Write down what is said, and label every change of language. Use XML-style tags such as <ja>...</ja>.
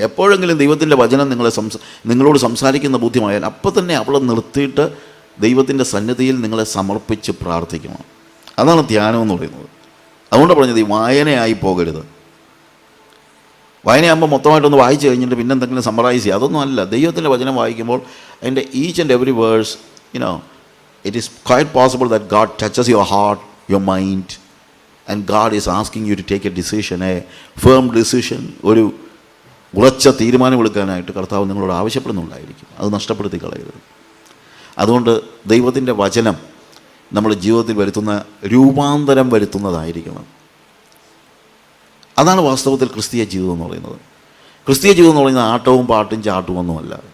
<ml>എപ്പോഴെങ്കിലും ദൈവത്തിൻ്റെ വചനം നിങ്ങളോട് സംസാരിക്കുന്ന ബോധ്യമായാൽ അപ്പം തന്നെ അവിടെ നിർത്തിയിട്ട് ദൈവത്തിൻ്റെ സന്നിധിയിൽ നിങ്ങളെ സമർപ്പിച്ച് പ്രാർത്ഥിക്കണം. അതാണ് ധ്യാനം എന്ന് പറയുന്നത്. അതുകൊണ്ട് പറഞ്ഞത് ഈ വായനയായി പോകരുത്. വായനയാകുമ്പോൾ മൊത്തമായിട്ടൊന്ന് വായിച്ചു കഴിഞ്ഞിട്ട് പിന്നെ എന്തെങ്കിലും സമ്മറൈസ് ചെയ്യുക, അതൊന്നും അല്ല. ദൈവത്തിൻ്റെ വചനം വായിക്കുമ്പോൾ അതിൻ്റെ</ml> <en>Each and every verse, it is quite possible that God touches your heart, your mind, and God is asking you to take a decision, a firm decision.</en> <ml>ഒരു ഉറച്ച തീരുമാനമെടുക്കാനായിട്ട് കർത്താവ് നിങ്ങളോട് ആവശ്യപ്പെടുന്നുണ്ടായിരിക്കും. അത് നഷ്ടപ്പെടുത്തി കളയരുത്. അതുകൊണ്ട് ദൈവത്തിൻ്റെ വചനം നമ്മുടെ ജീവിതത്തിൽ വരുത്തുന്ന രൂപാന്തരം വരുത്തുന്നതായിരിക്കണം. അതാണ് വാസ്തവത്തിൽ ക്രിസ്തീയ ജീവിതം എന്ന് പറയുന്നത്. ക്രിസ്തീയ ജീവിതം എന്ന് പറയുന്നത് ആട്ടവും പാട്ടും ചാട്ടും ഒന്നുമല്ല.</ml>